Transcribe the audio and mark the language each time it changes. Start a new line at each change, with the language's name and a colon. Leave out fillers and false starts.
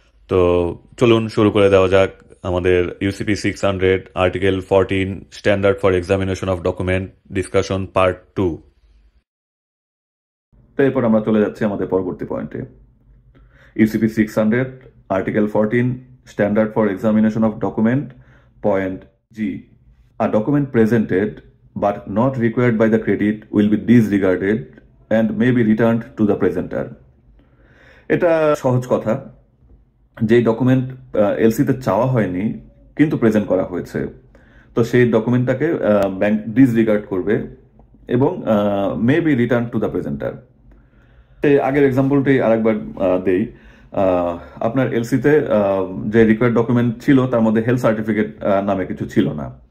Bangla: তো চলুন শুরু করে দেওয়া যাক আমাদের UCP 600 article 14 standard for examination of document discussion part 2। তো এরপর আমরা চলে যাচ্ছি আমাদের পরবর্তী পয়েন্টে। UCP 600 article 14 standard for examination of document point G.
English: A document presented but not required by the credit will be disregarded and may be returned to the presenter.
Bangla: এটা সহজ কথা। যেই ডকুমেন্ট এলসিতে চাওয়া হয়নি কিন্তু প্রেজেন্ট করা হয়েছে, তো সেই ডকুমেন্টটাকে ব্যাংক ডিসরিগার্ড করবে এবং
English: May be return to the presenter.
Bangla: আগের এক্সাম্পলটি আরেকবার দেই। আপনার এলসিতে যে রিকোয়ার্ড ডকুমেন্ট ছিল তার মধ্যে হেলথ সার্টিফিকেট নামে কিছু ছিল না।